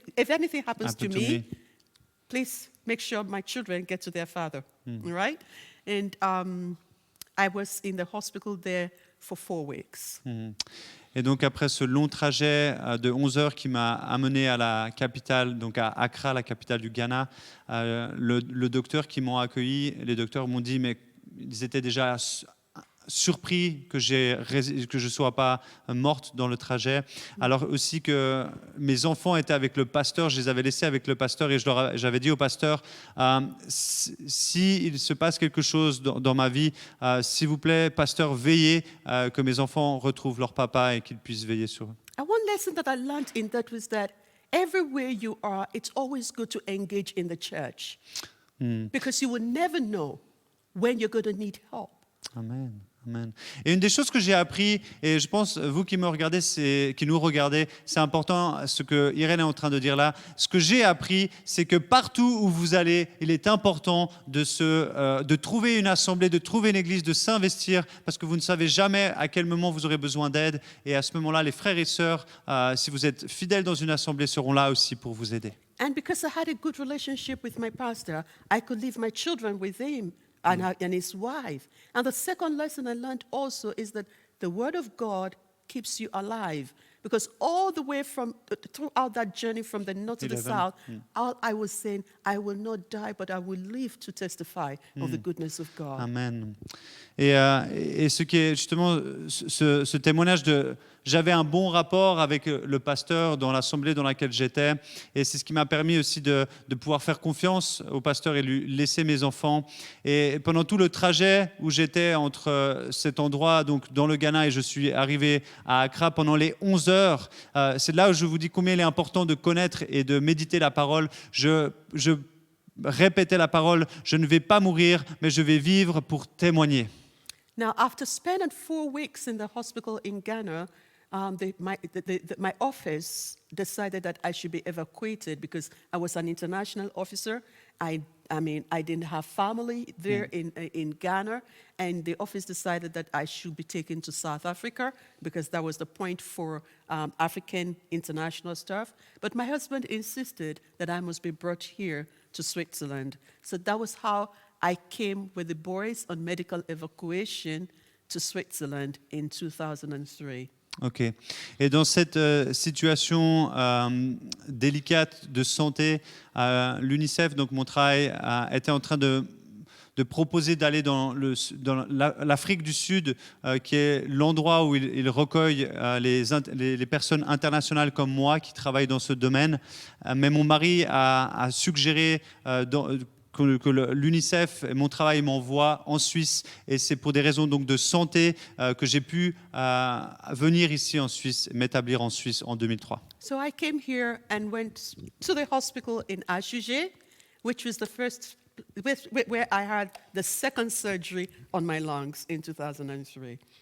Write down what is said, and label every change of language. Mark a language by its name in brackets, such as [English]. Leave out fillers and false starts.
[English] If anything happens to me, please make sure my children get to their father, right? And I was in the hospital there for 4 weeks. [French] Et donc après ce long trajet de 11 heures qui m'a amené à la capitale, donc à Accra, la capitale du Ghana, le docteur qui m'ont accueilli, les docteurs m'ont dit, mais ils étaient déjà surpris que je sois pas morte dans le trajet, alors aussi que mes enfants étaient avec le pasteur, je les avais laissés avec le pasteur et j'avais dit au pasteur, s'il se passe quelque chose dans ma vie, s'il vous plaît, pasteur, veillez que mes enfants retrouvent leur papa et qu'ils puissent veiller sur eux. [English] And one lesson that I learned in that was that everywhere you are, it's always good to engage in the church because you will never know when you're going to need help. Amen. Amen. [French] Et une des choses que j'ai appris, et je pense, vous qui me regardez, qui nous regardez, c'est important ce que Irène est en train de dire là. Ce que j'ai appris, c'est que partout où vous allez, il est important de trouver une assemblée, de trouver une église, de s'investir, parce que vous ne savez jamais à quel moment vous aurez besoin d'aide. Et à ce moment-là, les frères et sœurs, si vous êtes fidèles dans une assemblée, seront là aussi pour vous aider. [English] And because I had a good relationship with my pastor, I could leave my children with him and his wife. And the second lesson I learned also is that the Word of God keeps you alive. Because all the way throughout that journey from the north to the 11. south, all I was saying, I will not die, but I will live to testify of the goodness of God. Amen. [French] Et ce qui est justement ce témoignage de j'avais un bon rapport avec le pasteur dans l'assemblée dans laquelle j'étais, et c'est ce qui m'a permis aussi de pouvoir faire confiance au pasteur et lui laisser mes enfants. Et pendant tout le trajet où j'étais entre cet endroit, donc dans le Ghana, et je suis arrivé à Accra pendant les 11 heures, c'est là où je vous dis combien il est important de connaître et de méditer la parole. Je répétais la parole, je ne vais pas mourir, mais je vais vivre pour témoigner. [English] Now, after spending 4 weeks in the hospital in Ghana, my office decided that I should be evacuated because I was an international officer. I didn't have family there in Ghana, and the office decided that I should be taken to South Africa because that was the point for African international staff. But my husband insisted that I must be brought here to Switzerland. So that was how I came with the boys on medical evacuation to Switzerland in 2003. Ok. [French] Et dans cette situation délicate de santé, l'UNICEF, donc mon travail, était en train de proposer d'aller dans l'Afrique du Sud, qui est l'endroit où il recueille les personnes internationales comme moi qui travaillent dans ce domaine. Mais mon mari a suggéré que l'UNICEF et mon travail m'envoient en Suisse, et c'est pour des raisons donc de santé que j'ai pu venir ici en Suisse, m'établir en Suisse en 2003. [English] So I came here and went to the hospital in Ashuje, which was the first where I had the second surgery on my lungs in 2003.